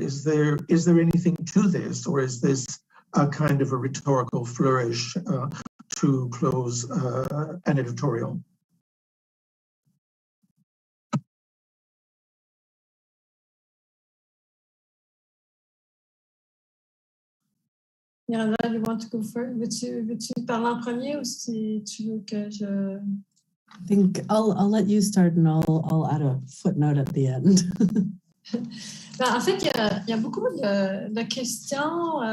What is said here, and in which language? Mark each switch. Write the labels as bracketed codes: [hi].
[en] Is there anything to this, or is this a kind of a rhetorical flourish to close an editorial? Miranda, you want to go first? [fr] Veux-tu parler en premier, ou si tu veux que je... [en] I think I'll let you start, and I'll add a footnote at the end. [fr] En fait, il y a beaucoup de questions.